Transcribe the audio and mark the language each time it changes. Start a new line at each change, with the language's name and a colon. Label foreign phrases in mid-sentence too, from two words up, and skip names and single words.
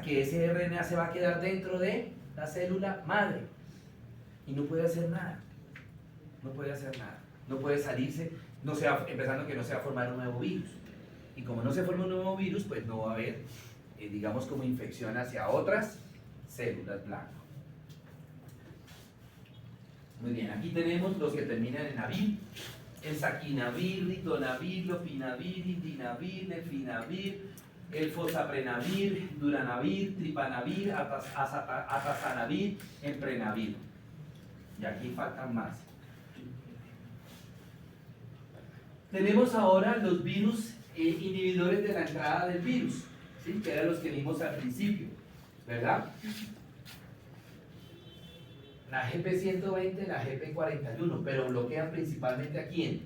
Spanish: Que ese RNA se va a quedar dentro de la célula madre y no puede hacer nada, no puede hacer nada, no puede salirse, empezando que no se va a formar un nuevo virus. Y como no se forma un nuevo virus, pues no va a haber, digamos, como infección hacia otras células blanco. Muy bien, aquí tenemos los que terminan en avir: el saquinavir, ritonavir, lopinavir, indinavir, lefrinavir, el fosaprenavir, duranavir, tripanavir, atazanavir, emprenavir. Y aquí faltan más. Tenemos ahora los virus inhibidores de la entrada del virus, ¿sí?, que eran los que vimos al principio, ¿verdad? La GP120, la GP41, pero bloquean principalmente ¿a quién?